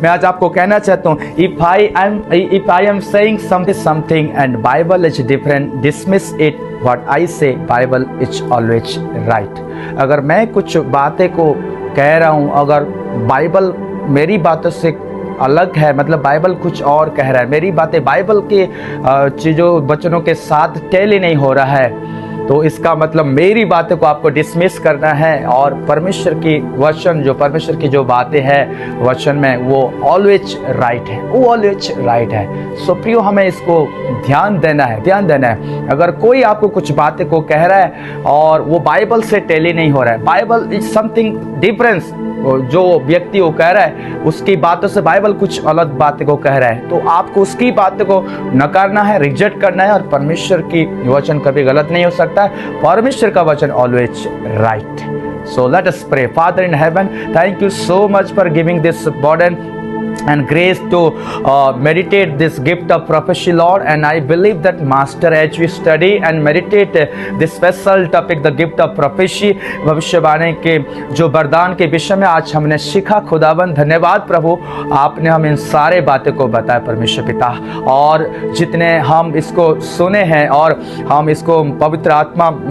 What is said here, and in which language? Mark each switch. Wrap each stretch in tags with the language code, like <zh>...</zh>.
<hi>मैं आज आपको कहना चाहता हूँ,</hi> <en>if I am saying something and Bible is different, dismiss it. What I say, Bible is always right.</en> <hi>अगर मैं कुछ बातें को कह रहा हूँ, अगर बाइबल मेरी बातों से अलग है, मतलब बाइबल कुछ और कह रहा है, मेरी बातें बाइबल के चीज़ों वचनों के साथ टैली नहीं हो रहा है, तो इसका मतलब मेरी बातों को आपको डिसमिस करना है और परमेश्वर की वचन जो परमेश्वर की जो बातें हैं वचन में वो ऑलवेज राइट है, वो ऑलवेज राइट है। सो प्रियो, हमें इसको ध्यान देना है। अगर कोई आपको कुछ बातें को कह रहा है और वो बाइबल से टैली नहीं हो रहा है,</hi> <en>bible is something difference,</en> <hi>जो व्यक्ति वो कह रहा है उसकी बातों से बाइबल कुछ अलग बातें को कह रहा है, तो आपको उसकी बातों को नकारना है, रिजेक्ट करना है। और परमेश्वर की वचन कभी गलत नहीं हो सकता है, परमेश्वर का वचन always right.</hi> <en>So let us pray. Father in heaven, thank you so much for giving this burden and grace to meditate this gift of prophecy, Lord. And I believe that Master, as we study and meditate this special topic, the gift of prophecy,</en> <hi>भविष्यवाणी के जो वरदान के विषय में आज हमने सीखा, खुदावन धन्यवाद प्रभु, आपने हम इन सारे बातें को बताया परमेश्वर पिता, और जितने हम इसको सुने हैं और हम इसको पवित्र आत्मा</hi>